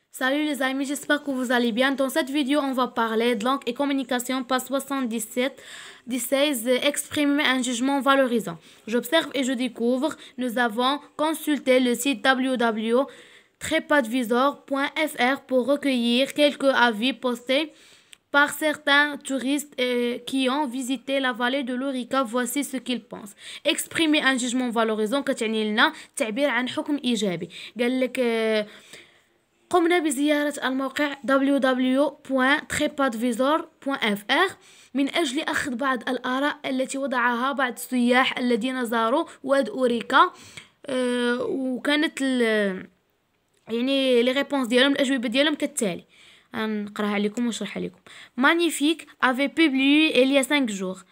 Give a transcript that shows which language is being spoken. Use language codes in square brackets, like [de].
[fr] Salut les amis, j'espère que vous allez bien. Dans cette vidéo, on va parler de langue et communication, page 77, 16, exprimer un jugement valorisant. J'observe et je découvre. Nous avons consulté le site www.trepadvisor.fr pour recueillir quelques avis postés par certains touristes qui ont visité la vallée de l'Orica. Voici ce qu'ils pensent. Exprimer un jugement valorisant [ar] كتعني لنا تعبير عن حكم إيجابي. قال لك قمنا بزيارة الموقع www.trepadvisor.fr من أجل أخذ بعض الآراء التي وضعها بعض السياح الذين زاروا واد أوريكا. وكانت يعني [fr] لي ريبونس [ar] ديالهم الأجوبة ديالهم كالتالي. نقراها عليكم ونشرحها لكم. [fr] Magnifique avait publié il y a 5 jours.